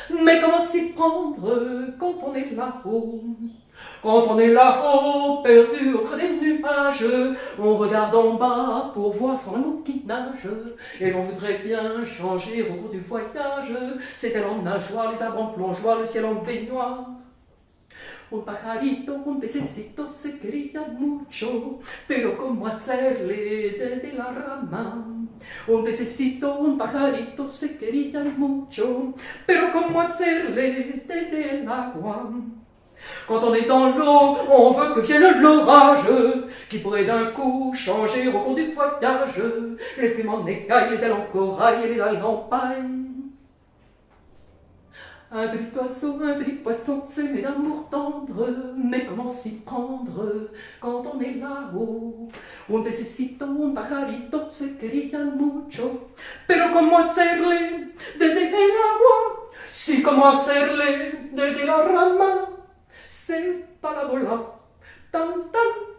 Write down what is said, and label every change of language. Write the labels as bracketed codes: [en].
[fr] Mais comment s'y prendre quand on est là-haut? Quand on est là-haut, perdu au creux des nuages, on regarde en bas pour voir son amour qui nage. Et l'on voudrait bien changer au cours du voyage ses ailes en nageoire, les arbres en plongeoir, le ciel en baignoire. [es] Un pajarito, un pececito se querían mucho, pero como hacerle desde la rama. Un pececito, un pajarito se querían mucho, pero como hacerle desde el agua. [fr] Quand on est dans l'eau, on veut que vienne l'orage, qui pourrait d'un coup changer au cours du voyage les plumes en écailles, les ailes en corail et les algues en paille. Un petit oiseau, un petit poisson, s'aimer d'amour tendre, mais comment s'y prendre quand on est là-haut? [es] Un pececito, un pajarito se querían mucho, pero ¿cómo hacerle desde el agua? Sí, ¿cómo hacerle desde la rama? [fr] C'est pas la bola, [es] tan tan.